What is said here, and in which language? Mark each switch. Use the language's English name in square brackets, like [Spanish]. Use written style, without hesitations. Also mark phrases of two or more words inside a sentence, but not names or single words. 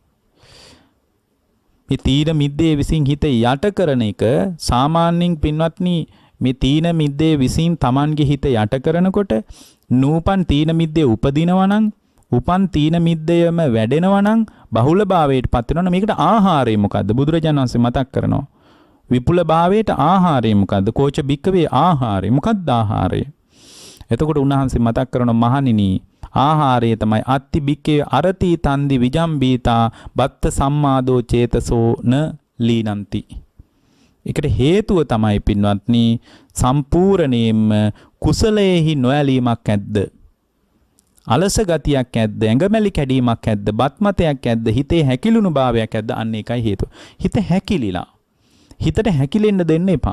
[Sinhala] මේ තීන මිද්දේ විසින් හිත යට කරන එක සාමාන්‍යයෙන් පින්වත්නි මේ තීන මිද්දේ විසින් Tamanගේ හිත යට කරනකොට නූපන් තීන මිද්දේ උපදිනවා නම් උපන් තීන මිද්දයම වැඩෙනවා නම් බහුල භාවයට පත් වෙනවා නම් මේකට ආහාරය මොකද්ද? බුදුරජාණන් වහන්සේ මතක් කරනවා. විපුල භාවයට ආහාරය මොකද්ද? [Pali] කෝච බික්කවේ [Sinhala] ආහාරය මොකද්ද ආහාරය? එතකොට උන්වහන්සේ මතක් කරන මහණෙනි ආහාරය තමයි [Pali] අත්ති බික්කේ අරති තන්දි විජම්බීතා බත්ත සම්මාදෝ චේතසෝ න ලීනಂತಿ. [Sinhala] ඒකට හේතුව තමයි පින්වත්නි සම්පූර්ණයෙන්ම කුසලයේහි නොඇලීමක් ඇද්ද? අලස ගතියක් ඇද්ද? ඇඟමැලි කැඩීමක් ඇද්ද? බත්මතයක් ඇද්ද? හිතේ හැකිලුණු භාවයක් ඇද්ද? අන්න ඒකයි හේතුව. හිත හැකිලිලා. හිතට හැකිලෙන්න දෙන්න එපා.